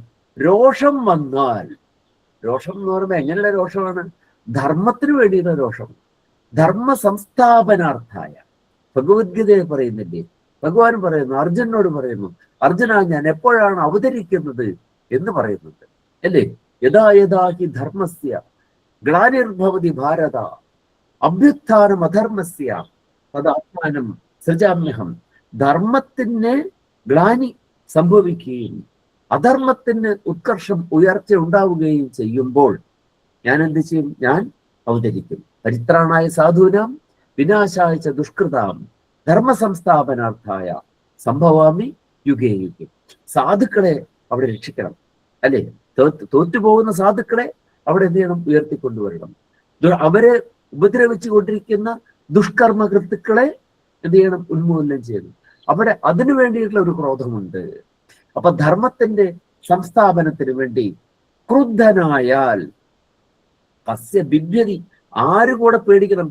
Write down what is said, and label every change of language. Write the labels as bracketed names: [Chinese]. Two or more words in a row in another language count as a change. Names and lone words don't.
[Malayalam] രോഷം വന്നാൽ, രോഷം എന്ന് പറയുമ്പോൾ എങ്ങനെയുള്ള രോഷമാണ്? ധർമ്മത്തിന് വേണ്ടിയുള്ള രോഷം. [Sanskrit] ധർമ്മ സംസ്ഥാപനാർത്ഥായ. [Malayalam] ഭഗവത്ഗീതയെ പറയുന്നില്ലേ, ഭഗവാൻ പറയുന്നു, അർജുനോട് പറയുന്നു, അർജുന ഞാൻ എപ്പോഴാണ് അവതരിക്കുന്നത് എന്ന് പറയുന്നുണ്ട്, അല്ലേ? [Sanskrit] യഥാ യഥാ ഹി ധർമ്മസ്യ ഗ്ലാനിർഭവതി ഭാരത അഭ്യുത്ഥാനം അധർമ്മസ്യ തദാത്മാനം സൃജാമ്യഹം. [Malayalam] ധർമ്മത്തിന് ഗ്ലാനി സംഭവിക്കുകയും അധർമ്മത്തിന് ഉത്കർഷം, ഉയർച്ച ഉണ്ടാവുകയും ചെയ്യുമ്പോൾ ഞാൻ എന്ത് ചെയ്യും? ഞാൻ അവതരിക്കും. [Sanskrit] പരിത്രാണായ സാധൂനാം വിനാശായ ച ദുഷ്കൃതാം ധർമ്മ സംസ്ഥാപനാർത്ഥായ സംഭവാമി യുഗേ യുഗേ. [Malayalam] സാധുക്കളെ അവിടെ രക്ഷിക്കണം, അല്ലെ? തോറ്റുപോകുന്ന സാധുക്കളെ അവിടെ എന്ത് ചെയ്യണം? ഉയർത്തിക്കൊണ്ടുവരണം. അവരെ ഉപദ്രവിച്ചു കൊണ്ടിരിക്കുന്ന ദുഷ്കർമ്മകൃത്തുക്കളെ എന്ത് ചെയ്യണം? ഉന്മൂലനം ചെയ്യണം. അവിടെ അതിനു വേണ്ടിയിട്ടുള്ള ഒരു ക്രോധമുണ്ട്. അപ്പൊ ധർമ്മത്തിന്റെ സംസ്ഥാപനത്തിന് വേണ്ടി ക്രുദ്ധനായാൽ [Sanskrit] കസ്യ ബിഭ്യതി, [Malayalam] ആര് കൂടെ പേടിക്കണം?